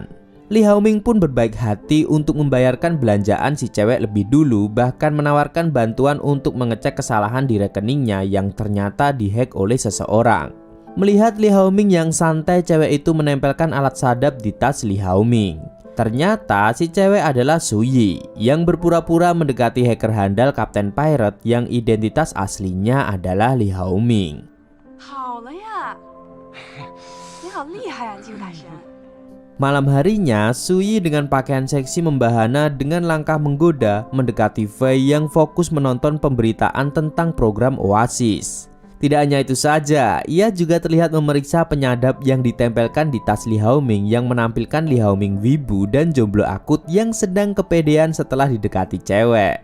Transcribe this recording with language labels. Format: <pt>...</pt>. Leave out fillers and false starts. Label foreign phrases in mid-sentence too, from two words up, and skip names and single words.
<id>Lee Hao-ming pun berbaik hati untuk membayarkan belanjaan si cewek lebih dulu, bahkan menawarkan bantuan untuk mengecek kesalahan di rekeningnya yang ternyata dihack oleh seseorang. Melihat Lee Hao-ming yang santai, cewek itu menempelkan alat sadap di tas Lee Hao-ming. Ternyata si cewek adalah Suyi yang berpura-pura mendekati hacker handal Kapten Pirate yang identitas aslinya adalah Lee Hao-ming.</id> <zh>好了呀，你好厉害啊，金大神。</zh> <id>Malam harinya, Suyi dengan pakaian seksi membahana dengan langkah menggoda mendekati Fei yang fokus menonton pemberitaan tentang program Oasis. Tidak hanya itu saja, ia juga terlihat memeriksa penyadap yang ditempelkan di tas Lee Hao-ming yang menampilkan Lee Hao-ming wibu dan jomblo akut yang sedang kepedean setelah didekati cewek.</id>